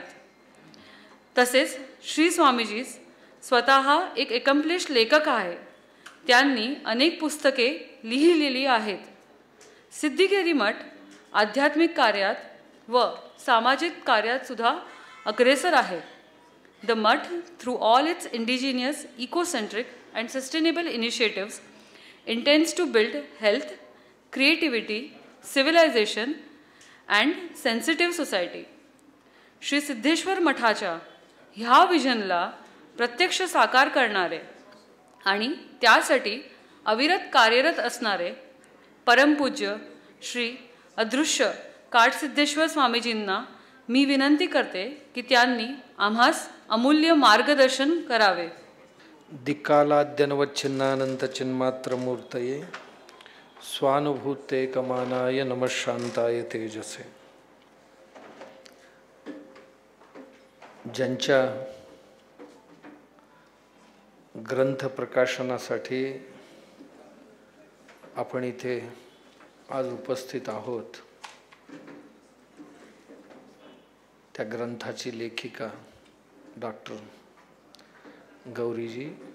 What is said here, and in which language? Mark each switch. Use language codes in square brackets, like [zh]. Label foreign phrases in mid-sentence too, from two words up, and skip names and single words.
[mr] तसेच श्री स्वामीजी स्वतः एक एकम्प्लिश लेखक आहे. त्यांनी अनेक पुस्तके लिहिलेली आहेत. सिद्धिगिरी मठ आध्यात्मिक कार्यात व सामाजिक कार्यात सुद्धा अग्रेसर आहे. [en] The Mutt, through all its indigenous, ecocentric and sustainable initiatives, intends to build health, creativity, civilization and sensitive society. [mr] श्री सिद्धेश्वर मठाच्या ह्या विजनला प्रत्यक्ष साकार करणारे आणि त्यासाठी अविरत कार्यरत असणारे परमपूज्य श्री अदृश्य काडसिद्धेश्वर स्वामीजींना मी विनंती करते की त्यांनी आम्हास अमूल्य मार्गदर्शन करावे. [sa] दिक्कालाद्यनवच्छिन्नानंत चिन्मात्रमूर्तये स्वानुभूते कमानाय नमः शांताय तेजसे. [mr] ज्यांच्या ग्रंथ प्रकाशनासाठी आपण इथे आज उपस्थित आहोत, त्या ग्रंथाची लेखिका डॉक्टर गौरीजी